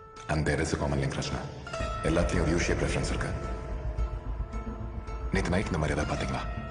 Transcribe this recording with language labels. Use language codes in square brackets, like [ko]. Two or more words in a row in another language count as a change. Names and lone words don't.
[en] And there is a common link, Rachna. [ta] எல்லாத்தையும் ஒரு [en] U-shape reference [ta] இருக்கு. நேத்து நைட் இந்த மாதிரி ஏதாவது பாத்தீங்களா?